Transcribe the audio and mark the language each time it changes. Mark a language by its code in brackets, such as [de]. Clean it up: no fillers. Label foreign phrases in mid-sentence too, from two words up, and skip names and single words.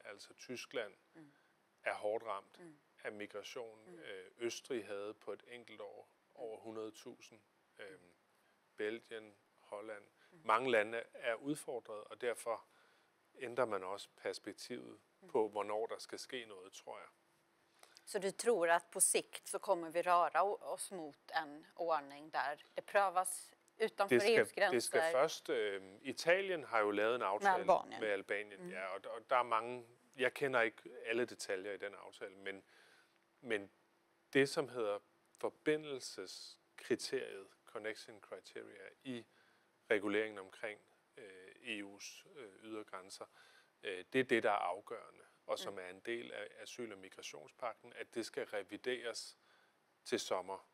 [da] Altså Tyskland er hårdt ramt af migration. Østrig havde på et enkelt år over 100.000. Belgien, Holland. Mange lande er udfordret, og derfor ændrer man også perspektivet på, hvornår der skal ske noget, tror jeg. [sv] Så du tror att på sikt så kommer vi röra oss mot en ordning där det prövas utanför EUs gränser? [da] Det skal først. Italien har jo lavet en aftale med Albanien. Ja, og der er mange. Jeg kender ikke alle detaljer i den aftale, men det, som hedder forbindelseskriteriet, [en] connection criteria, [da] i reguleringen omkring EU's ydre grænser, det er det, der er afgørende, og som er en del af asyl- og migrationspagten, at det skal revideres til sommer.